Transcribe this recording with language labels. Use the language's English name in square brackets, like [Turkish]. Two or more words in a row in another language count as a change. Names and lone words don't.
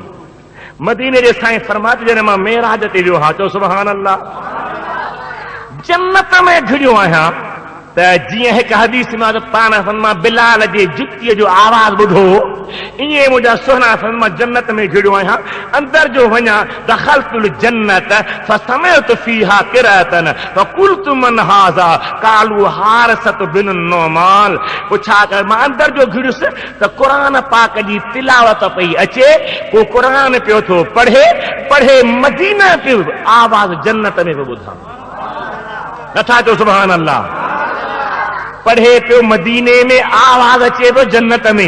[Sindhi] मदीने जे साईं फरमाते जॾहिं मां मेराज ते वियो हा, चओ [Arabic] سبحان الله, [Sindhi] जन्नत में घिरियो आहियां त जीअं हिकु हदीस में पाण फरमा बिलाल जे जुतीअ जो आवाज़ ॿुधो, ईअं मुंहिंजा सुहिणा फरमा जन्नत में घिरियो आहियां, अंदर जो वञा [Arabic] دخلت الجنة فسمعت فيها قراءة فقلت من هذا قالوا حارثة بن النعمان. [Sindhi] पुछा कर मां अंदर जो घिरियुसि त क़ुरान पाक जी तिलावत पई अचे, को क़ुरान पियो थो पढ़े मदीना पियो आवाज़ जन्नत में पियो ॿुधां, नथा चओ [Arabic] سبحان الله. [Sindhi] पढ़े पियो मदीने में, आवाज़ अचे पियो जन्नत में।